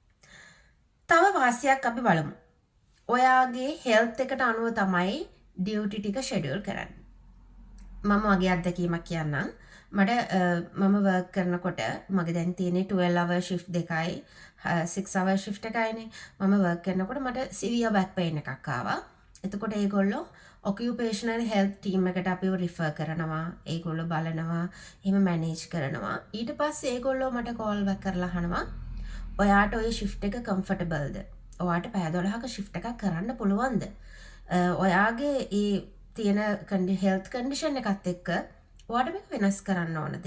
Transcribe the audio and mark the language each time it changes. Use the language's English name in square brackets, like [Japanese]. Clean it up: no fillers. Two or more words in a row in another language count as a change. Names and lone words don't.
[Sinhala] තව වාසියක් අපි බලමු. ඔයාගේ health එකට අනුව තමයි duty ටික schedule කරන්නේ. මම වගේ අත්දැකීමක් කියන්නම්. මට මම වර්ක් කරනකොට මගේ දැන් තියෙන්නේ [English] 12 hour shift [Sinhala] දෙකයි [English] 6 hour shift [Sinhala] එකයිනේ. මම වර්ක් කරනකොට මට [English] severe back pain [Sinhala] එකක් ආවා. එතකොට ඒගොල්ලෝ [English] occupational health team [Sinhala] එකට අපිව refer කරනවා. ඒගොල්ලෝ බලනවා, එහෙම manage කරනවා. ඊට පස්සේ ඒගොල්ලෝ මට [English] call back [Sinhala] කරලා අහනවා ඔයාට ඔය shift එක comfortableද? ඔයාට පැය 12ක shift එකක් කරන්න පුළුවන්ද? ඔයාගේ ඒ තියෙන [English] health condition [Sinhala] එකත් එක්ක ඔයාට මේක වෙනස් කරන්න ඕනද?